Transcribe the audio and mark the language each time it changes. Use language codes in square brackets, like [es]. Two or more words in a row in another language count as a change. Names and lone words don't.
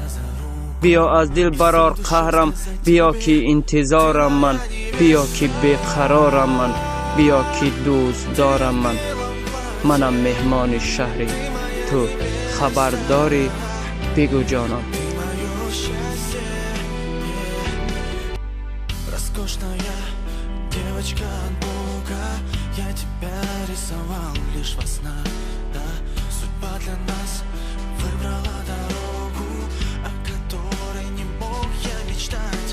[tg] بیا از دل برار قهرم، بیا که انتظارم من، بیا که بیقرارم من، بیا که دوست دارم من. منم مهمان شهری تو، خبر داری بگو جانم. [ru] Роскошная девочка от Бога, я тебя рисовал лишь во снах, да? Судьба для нас выбрала дорогу, о которой не мог я мечтать.